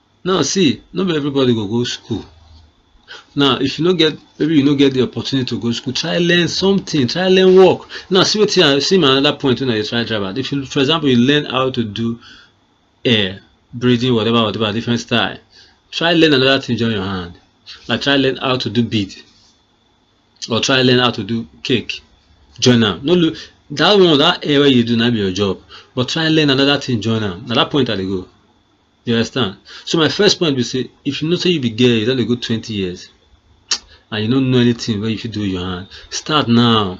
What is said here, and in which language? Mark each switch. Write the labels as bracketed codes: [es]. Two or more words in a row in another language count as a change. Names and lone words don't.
[pcm] Now see, not everybody go school. Now if you no get, maybe you no get the opportunity to go school, try learn something, try learn work. Now see what see my another point when I try drive. If you, for example, you learn how to do air, breathing, whatever different style, try learn another thing join your hand. Like try learn how to do bead, or try learn how to do cake. Join am. No look that one, that air wey you do na be your job, but try learn another thing join am. Na that point I dey go. You understand? So my first point be say, if you know say you be girl, you don dey go 20 years, and you don't know anything wey you fit do with your hand, start now.